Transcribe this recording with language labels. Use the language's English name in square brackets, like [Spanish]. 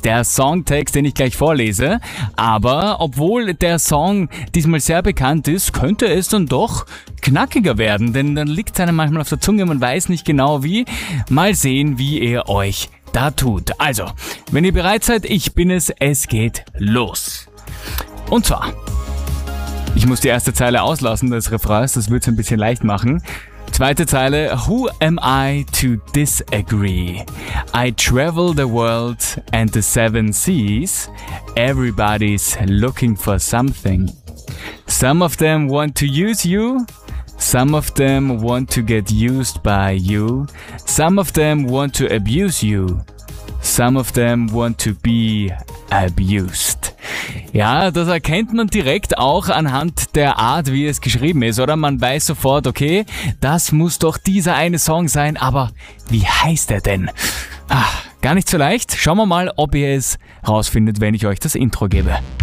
[German] Der Songtext, den ich gleich vorlese. Aber obwohl der Song diesmal sehr bekannt ist, könnte es dann doch knackiger werden, denn dann liegt es einem manchmal auf der Zunge, man weiß nicht genau wie. Mal sehen, wie ihr euch da tut. Also, wenn ihr bereit seid, ich bin es, es geht los. Und zwar, ich muss die erste Zeile auslassen des Refrains, das wird es ein bisschen leicht machen. Zweite Zeile, [English] who am I to disagree? I travel the world and the seven seas. Everybody's looking for something. Some of them want to use you. Some of them want to get used by you. Some of them want to abuse you. Some of them want to be abused. [German] Ja, das erkennt man direkt auch anhand der Art, wie es geschrieben ist, oder? Man weiß sofort, okay, das muss doch dieser eine Song sein, aber wie heißt er denn? Ach, gar nicht so leicht. Schauen wir mal, ob ihr es rausfindet, wenn ich euch das Intro gebe.